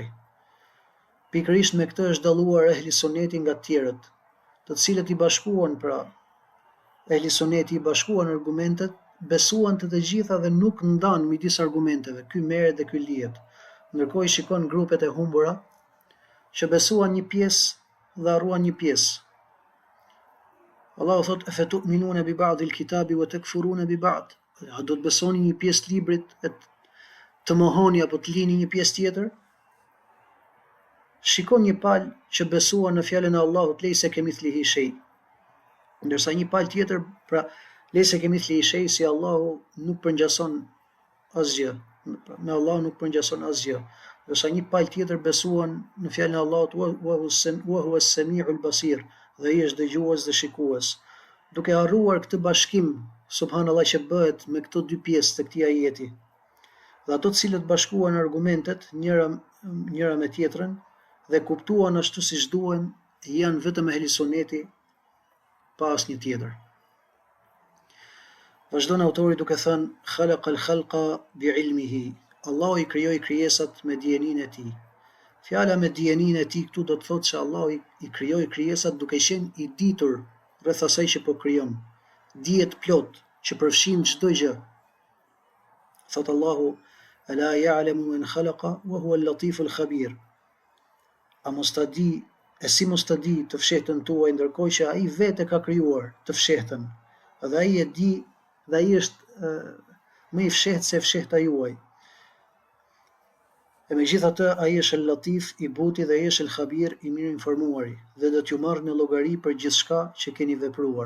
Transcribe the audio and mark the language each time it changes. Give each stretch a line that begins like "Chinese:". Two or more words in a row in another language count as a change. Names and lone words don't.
Albanian: Pikërisht me këtë është dalluar ehli suneti nga të tjerët, të cilët i bashkuan, pra ehli suneti i bashkuan argumentet, besuan të gjitha dhe nuk ndan midis argumenteve, ky merret dhe ky lihet. Ndërkohë i shikon grupet e humbura që besuan një pjesë dhe harruan një pjesë.
Arabic: Allahu thot: "أفتؤمنون ببعض الكتاب وتكفرون ببعض."
Albanian: A do të besoni një pjesë librit të mohoni apo të lini një pjesë tjetër? Shikon një palë që besua në fjalën e Allahut
Arabic: ليس كمثله شيء.
Albanian: Ndërsa një palë tjetër, pra
Arabic: ليس كمثله شيء,
Albanian: si Allahu nuk përngjason asgjë. Me Allah nuk përngjason asgjë. Ndërsa një palë tjetër besuan në fjalën e Allahut
Arabic: وهو السميع البصير,
Albanian: dhe ai është dëgjues dhe shikues. Duke harruar këtë bashkim, subhanallahu, që bëhet me këto dy pjesë të këtij ajeti, dhe ato të cilët bashkuan argumentet njëra me tjetrën dhe kuptuan ashtu siç duhen, janë vetëm ehli sunneti pa asnjë tjetër. Vazhdon autori duke thënë:
Arabic: "خلق الخلق بعلمه."
Albanian: Allahu i krijoi krijesat me dijeninë e tij. Fjala me dijeninë e tij këtu do të thotë se Allahu i krijoi krijesat duke qenë i ditur rreth asaj që po krijon. Dijet plot që përfshin çdo gjë. Thot Allahu:
Arabic: "ألا يعلم من خلق وهو اللطيف الخبير."
Albanian: A mos ta di, e si mos ta di të fshehtën tuaj, ndërkohë që ai vetë ka krijuar të fshehtën, dhe ai e di, dhe ai është më i fshehtë se fshehta juaj. E megjithatë, ai është el-Latif, i buti, dhe ai është el-Khabir, i mirë informuari, dhe do t'ju marrë në llogari për gjithçka që keni vepruar.